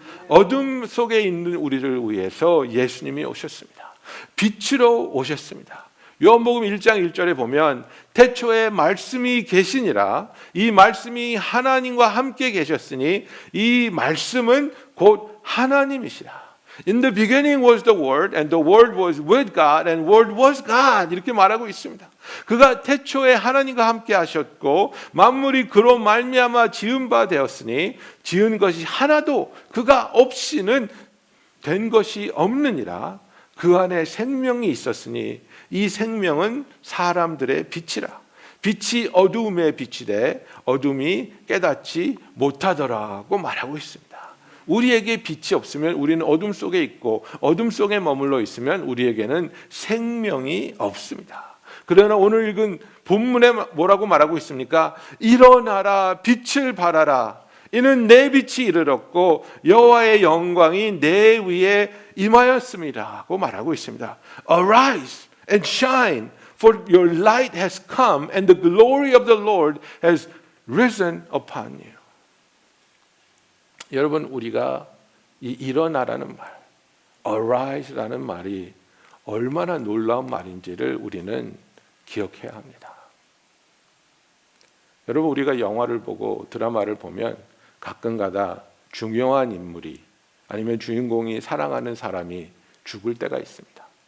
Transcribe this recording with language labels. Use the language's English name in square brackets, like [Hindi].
[Korean] 어둠 속에 있는 우리를 위해서 예수님이 오셨습니다. 빛으로 오셨습니다. 요한복음 1장 1절에 보면 태초에 말씀이 계시니라, 이 말씀이 하나님과 함께 계셨으니 이 말씀은 곧 하나님이시라. [English] In the beginning was the Word, and the Word was with God, and Word was God. [Korean] 이렇게 말하고 있습니다. 그가 태초에 하나님과 함께 하셨고 만물이 그로 말미암아 지은 바 되었으니 지은 것이 하나도 그가 없이는 된 것이 없느니라. 그 안에 생명이 있었으니 이 생명은 사람들의 빛이라. 빛이 어두움에 비치되 어둠이 깨닫지 못하더라고 말하고 있습니다. 우리에게 빛이 없으면 우리는 어둠 속에 있고 어둠 속에 머물러 있으면 우리에게는 생명이 없습니다. 그러나 오늘 읽은 본문에 뭐라고 말하고 있습니까? 일어나라, 빛을 발하라. 이는 내 빛이 이르렀고 여호와의 영광이 내 위에 임하였음이라고 말하고 있습니다. [English] Arise and shine, for your light has come and the glory of the Lord has risen upon you. [Korean] 여러분, 우리가 이 일어나라는 말, arise라는 말이 얼마나 놀라운 말인지를 우리는 기억해야 합니다. 여러분, 우리가 영화를 보고 드라마를 보면 가끔가다 중요한 인물이 아니면 주인공이 사랑하는 사람이 죽을 때가 있습니다.